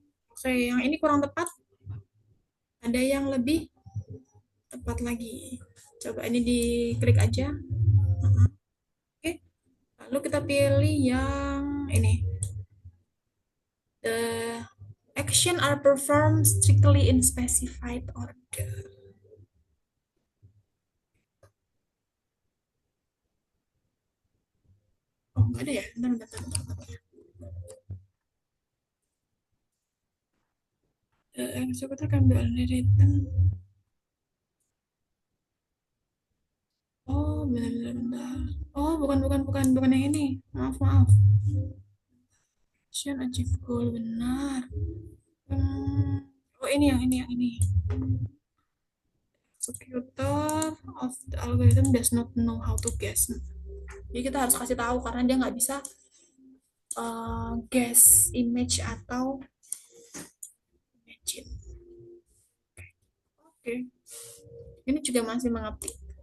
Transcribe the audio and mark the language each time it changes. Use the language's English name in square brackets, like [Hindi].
[Indonesian] Oke, yang ini kurang tepat. Ada yang lebih tepat lagi. Coba ini diklik aja. Oke. Lalu kita pilih yang ini. [English] The action are performed strictly in specified order. [Indonesian] Oh, nggak ada ya? Bentar. [English] The executor can be only written. [Indonesian] Oh, benar. Oh, bukan yang ini. Maaf. [English] Action achieve goal, [Indonesian] benar. Oh, yang ini. [English] Executor of the algorithm does not know how to guess. [Indonesian] Jadi kita harus kasih tahu karena dia nggak bisa guess image atau imagine. Oke. Ini juga masih mengetik.